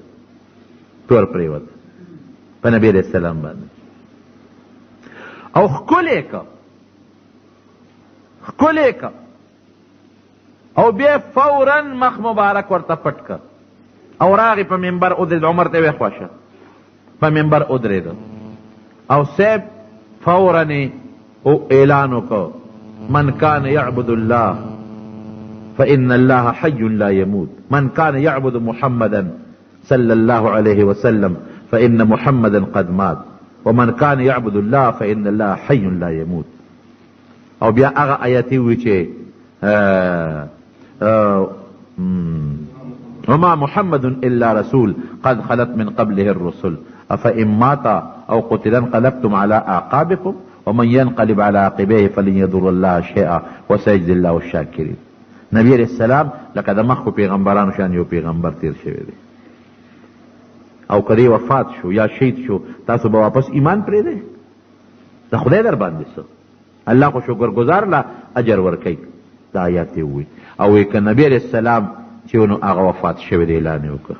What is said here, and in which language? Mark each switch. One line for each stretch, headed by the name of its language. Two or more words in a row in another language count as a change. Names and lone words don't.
Pashto: تور پرېوت په نبي
Arabic: علیه السلام
Pashto: باندې او ښکلې که، ښکلې که او بیا فوراً مخ مبارک ورته پټ که او راغی په منبر ودرېد، عمر ته ویې خوشه په منبر ودرېد او صاحب فورا اعلان وکړ
Arabic: من کان یعبد الله فإن الله حي لا يموت، من كان يعبد محمدا صلى الله عليه وسلم فإن محمدا قد مات، ومن كان يعبد الله فإن الله حي لا يموت.
Pashto: او بیا هغه آیت وی چې
Arabic: وما محمد إلا رسول قد خلت من قبله الرسل أفإن مات أو قتل انقلبتم على أعقابكم ومن ينقلب على عقبيه فلن يضر الله شيئا وسيجزي الله الشاكرين.
Pashto: نبی
Arabic: علیہ السلام
Pashto: لکه د مخکو پیغمبرانو شان یو پیغمبر تیر شوی دی، او کدی وفات شو یا شهید شو تاسو به واپس ایمان پرېږدئ؟ د خدای در باندې څه، الله خو شکرګزار لا اجر ورکوي. دا آیات یې ووایي او وایي که نبی
Arabic: علیہ السلام
Pashto: چې نو هغه وفات شوی دی اعلان یې وکړه.